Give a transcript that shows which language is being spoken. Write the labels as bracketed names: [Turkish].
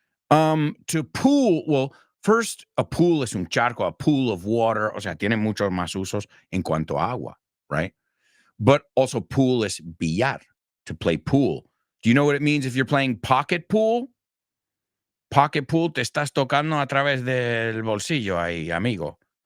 [Spanish] To pool, well, first, a pool es un charco, [English] a pool of water, [Spanish] o sea, tiene muchos más usos en cuanto a agua, right? [English] But also pool is billar, to play pool. Do you know what it means if you're playing pocket pool? [Spanish] Pocket pool, te estás tocando a través del bolsillo ahí, amigo.